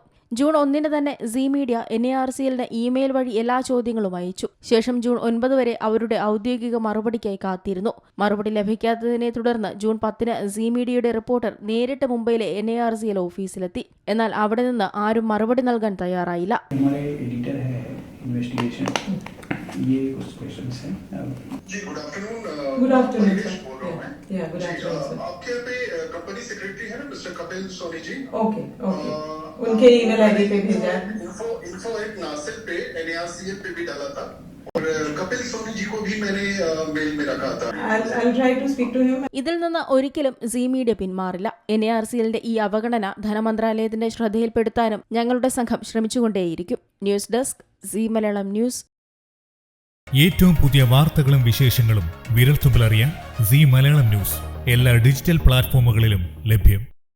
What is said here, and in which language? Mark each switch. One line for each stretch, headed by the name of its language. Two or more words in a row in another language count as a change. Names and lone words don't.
Malayalam: ജൂൺ 1 തന്നെ സീ മീഡിയ NARCL-ന് ഇമെയിൽ വഴി എല്ലാ ചോദ്യങ്ങളും അയച്ചു. ശേഷം ജൂൺ 9 വരെ അവരുടെ ഔദ്യോഗിക മറുപടിക്കായി കാത്തിരുന്നു. മറുപടി ലഭിക്കാത്തതിനെ തുടർന്ന് ജൂൺ 10 സീ മീഡിയയുടെ റിപ്പോർട്ടർ നേരിട്ട് മുംബൈയിലെ NARCL ഓഫീസിലെത്തി. എന്നാൽ അവിടെ നിന്ന് ആരും മറുപടി നൽകാൻ തയ്യാറായില്ല.
Hindi: ये कुछ क्वेश्चंस हैं
English: जी। good afternoon sir. good afternoon sir.
Hindi: आपके यहाँ पे
English: company secretary
Hindi: है ना मिस्टर कपिल सोनी जी?
English: okay okay,
Hindi: उनके
English: email ID
Hindi: पे भेजा है। info@narcl पे NARCL पे भी डाला था और कपिल सोनी जी को भी मैंने मेल में रखा था.
English: I'll try to speak to him.
Malayalam: ഇതിൽ നിന്ന് ഒരിക്കലും സീ മീഡിയ പിന്മാറില്ല. NARCL-ന്റെ ഈ അവഗണന ധനമന്ത്രാലയത്തിന്റെ ശ്രദ്ധയിൽപ്പെടുത്താനും ഞങ്ങളുടെ സംഘം ശ്രമിച്ചുകൊണ്ടേയിരിക്കും.
English: news desk,
Malayalam: സീ മലയാളം ന്യൂസ്. ഏറ്റവും പുതിയ വാർത്തകളും വിശേഷങ്ങളും വിരൽത്തുമ്പിലറിയാൻ സീ മലയാളം ന്യൂസ് എല്ലാ ഡിജിറ്റൽ പ്ലാറ്റ്ഫോമുകളിലും ലഭ്യം.